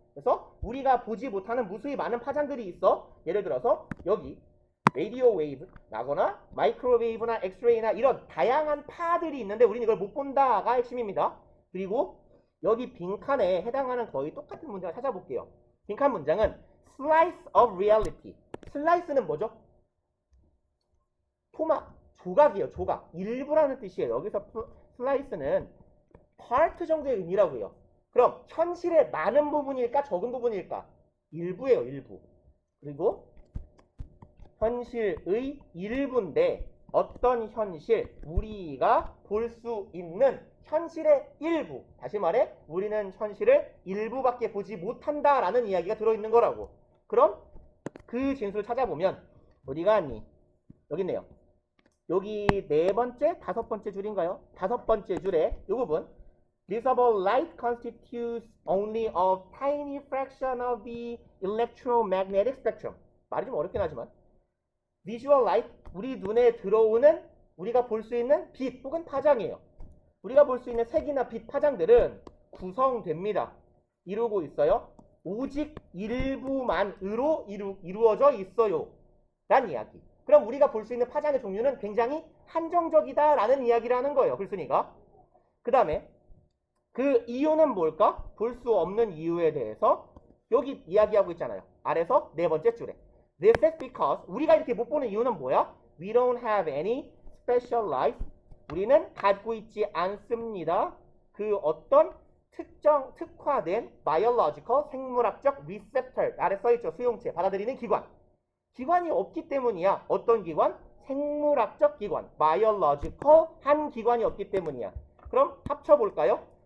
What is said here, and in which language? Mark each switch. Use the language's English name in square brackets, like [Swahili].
[Korean] 그래서 우리가 보지 못하는 무수히 많은 파장들이 있어. 예를 들어서 여기 레디오 웨이브 나거나 마이크로웨이브나 엑스레이나 이런 다양한 파들이 있는데 우리는 이걸 못 본다가 핵심입니다. 그리고 여기 빈칸에 해당하는 거의 똑같은 문장을 찾아볼게요. 빈칸 문장은 [English] slice of reality. [Korean] 슬라이스는 뭐죠? 토막, 조각이에요. 조각. 일부라는 뜻이에요. 여기서 슬라이스는 part 정도의 의미라고요. 그럼 현실의 많은 부분일까 적은 부분일까? 일부예요. 일부. 그리고 현실의 일부인데 어떤 현실? 우리가 볼 수 있는 현실의 일부. 다시 말해 우리는 현실을 일부밖에 보지 못한다라는 이야기가 들어있는 거라고. 그럼 그 진술을 찾아보면 어디 갔니? 여기 있네요. 여기 네 번째, 다섯 번째 줄인가요? 다섯 번째 줄에 이 부분 [English] Visible light constitutes only a tiny fraction of the electromagnetic spectrum. [Korean] 말이 좀 어렵긴 하지만 [English] Visual light, [Korean] 우리 눈에 들어오는 우리가 볼 수 있는 빛 혹은 파장이에요. 우리가 볼 수 있는 색이나 빛 파장들은 구성됩니다. 이루고 있어요. 오직 일부만으로 이루어져 있어요. 라는 이야기. 그럼 우리가 볼 수 있는 파장의 종류는 굉장히 한정적이다라는 이야기를 하는 거예요. 글쓴이가. 그 다음에 그 이유는 뭘까? 볼 수 없는 이유에 대해서 여기 이야기하고 있잖아요. 아래서 네 번째 줄에. [English] This is because [Korean] 우리가 이렇게 못 보는 이유는 뭐야? [English] We don't have any special light. [Korean] 우리는 갖고 있지 않습니다. 그 어떤 특화된 biological 생물학적 receptor 아래 써있죠. 수용체 받아들이는 기관. 기관이 없기 때문이야. 어떤 기관? 생물학적 기관. biological 한 기관이 없기 때문이야. 그럼 합쳐볼까요?